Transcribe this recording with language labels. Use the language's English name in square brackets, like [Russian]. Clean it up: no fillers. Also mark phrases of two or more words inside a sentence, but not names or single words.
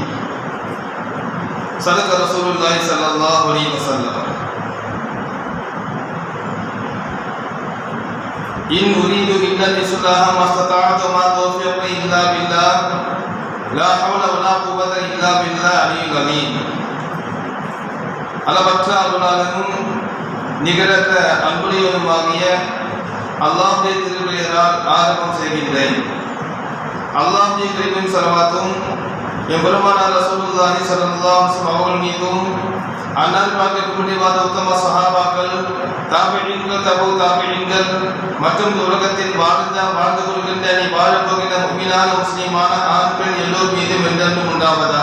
[Arabic] صدق رسول الله صلى الله عليه وسلم. إن أريد إلا الإصلاح ما استطعت وما توفيقي إلا بالله لا حول ولا قوة إلا بالله العلي العظيم. [Tamil] அளவற்ற அருளாளனும் நிகரற்ற அன்புடையவனுமாகிய அல்லாஹ்வுடைய திருப்பெயரால் ஆரம்பம் செய்கின்றேன். அல்லாஹ்வுடைய கிருபையும் ஸலவாத்தும் எம்பெருமானார் [Arabic] رسول الله صلى الله عليه وسلم [Tamil] அவர்கள் மீதும், அன்னார் பாக்கிற்கு முடிவாத உத்தம சஹாபாக்கள், தாபிஈன்கள், தபூ தாபிஈன்கள் மற்றும் உலகத்தில் வாழ்ந்து கொள்கின்ற நீ வாழப் போகின்ற முஃமினான முஸ்லிமான ஆண் பெண் எல்லோர் மீதும் என்றென்றும் உண்டாவதாக.